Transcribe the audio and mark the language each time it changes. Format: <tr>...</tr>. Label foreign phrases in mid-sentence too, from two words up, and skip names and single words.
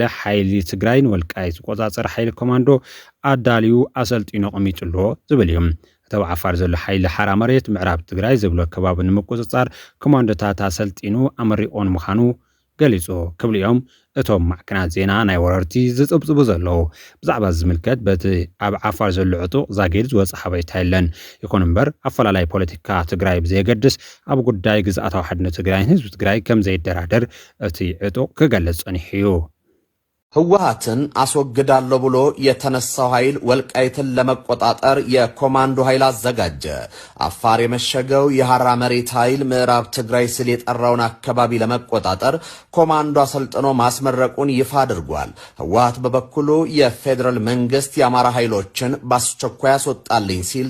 <ti>ሓይሊ ትግራይን ወልቃይት ዝቆፃፀረ ሓይሊ ኮማንዶ ኣዳልዩ ኣሰልጢኖ ቀሚጡሎ ዝብል እዮም ተው ዓፋር ዘሎ ሓይሊ ሓራ መሬት ምዕራብ ትግራይ ዝብሎ ከባቢ ንምቁፅጻር ኮማንዶታት ኣሰልጢኑ ኣመሪቆን ምዃኑ ገሊጹ ክብልዮም እቶም ማዕከናት ዜና ናይ ወረርቲ ዝጽብጽቡ ዘለዉ ብዛዕባ ዝምልከት በቲ ኣብ ዓፋር ዘሎ ዕጡቕ ዛጊድ ዝወፀ ሓበሬታ የለን ይኹን እምበር ኣፈላላይ ፖለቲካ ትግራይ ብዘየገድስ ኣብ ጉዳይ ግዝኣታዊ ሓድነት ትግራይን ህዝቢ ትግራይ ከም ዘይደራደር እቲ ዕጡቕ ክገልጽ ጸኒሑ እዩ</ti> <am>ህወሓትን አስወግዳለሁ ብሎ የተነሳው ኃይል ወልቃይትን ለመቆጣጠር የኮማንዶ ኃይል አዘጋጀ። አፋር የመሸገው የሐራ መሬት ኃይል ምዕራብ ትግራይ ስል የጠራውን አካባቢ ለመቆጣጠር ኮማንዶ አሰልጥኖ ማስመረቁን ይፋ አድርጓል። ህወሓት በበኩሉ የፌደራል መንግስት የአማራ ኃይሎችን በአስቸኳይ ያስወጣልኝ ሲል</am>